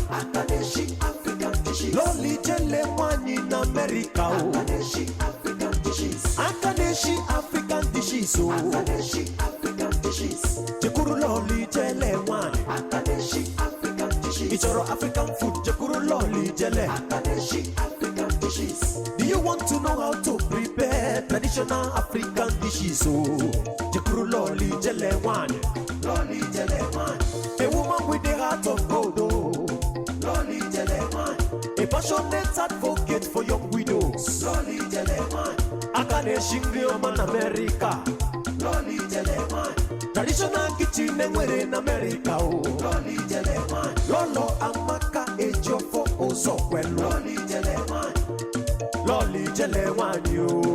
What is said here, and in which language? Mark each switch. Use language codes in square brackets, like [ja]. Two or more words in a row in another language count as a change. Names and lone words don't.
[ig] Aka na-eshi [en] African dishes. [ig] Lolo Ijele nwanyị na America o. Aka na-eshi [en] African dishes. [ig] Aka na-eshi [en] African dishes [ig] o. Aka na-eshi [en] African dishes. [ig] Jekwuru Lolo Ijele nwanyị. Aka na-eshi [en] African dishes. [ig] Ị chọrọ [en] African food, [ig] jekwuru Lolo Ijele. Aka na-eshi [en] African dishes. Do you want to know how to prepare traditional African dishes o? [ig] Jekwuru Lolo Ijele nwanyị. Lolo Ijele nwanyị. [en] A woman with the heart of gold o. [ig] Lolo Ijele nwanyị. [en] A passionate advocate for young widows. [ig] Lolo Ijele nwanyị. Aka na-eshi nri ọma na America. Lolo Ijele nwanyị. [en] Traditional kitchen [ig] enwere na America o. Lolo Ijele nwanyị. Lolo Amaka Ejiofor Uzokwelu. Lolo Ijele nwanyị. Lolo Ijele nwanyị o.